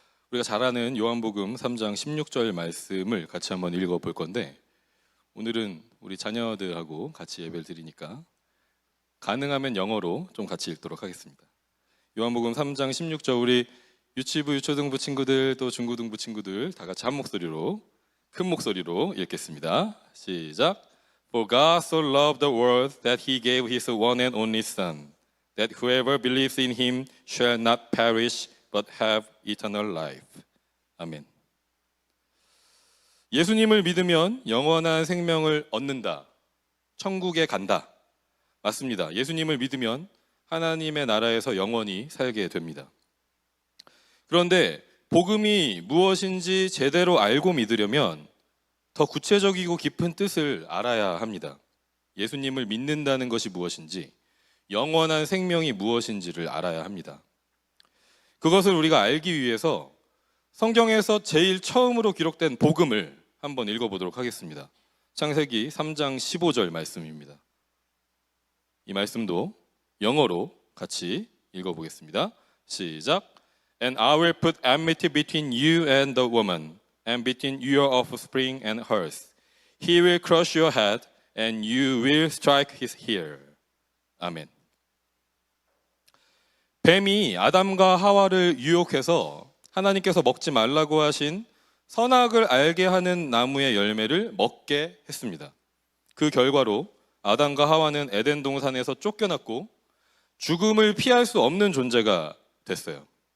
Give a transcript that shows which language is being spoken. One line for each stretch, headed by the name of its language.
Korean: 우리가 잘 아는 요한복음 3장 16절 말씀을 같이 한번 읽어볼 건데, 오늘은 우리 자녀들하고 같이 예배를 드리니까 가능하면 영어로 좀 같이 읽도록 하겠습니다. 요한복음 3장 16절, 우리 유치부, 유초등부 친구들, 또 중고등부 친구들 다 같이 한 목소리로, 큰 목소리로 읽겠습니다. 시작.
English: For God so loved the world that he gave his one and only Son, that whoever believes in him shall not perish but have eternal life.
Korean: 아멘. 예수님을 믿으면 영원한 생명을 얻는다. 천국에 간다. 맞습니다. 예수님을 믿으면 하나님의 나라에서 영원히 살게 됩니다. 그런데 복음이 무엇인지 제대로 알고 믿으려면 더 구체적이고 깊은 뜻을 알아야 합니다. 예수님을 믿는다는 것이 무엇인지, 영원한 생명이 무엇인지를 알아야 합니다. 그것을 우리가 알기 위해서 성경에서 제일 처음으로 기록된 복음을 한번 읽어보도록 하겠습니다. 창세기 3장 15절 말씀입니다. 이 말씀도 영어로 같이 읽어보겠습니다. 시작.
English: And I will put enmity between you and the woman, and between your offspring and hers. He will crush your head, and you will strike his heel.
Korean: 아멘. 뱀이 아담과 하와를 유혹해서 하나님께서 먹지 말라고 하신 선악을 알게 하는 나무의 열매를 먹게 했습니다. 그 결과로 아담과 하와는 에덴 동산에서 쫓겨났고 죽음을 피할 수 없는 존재가 됐어요.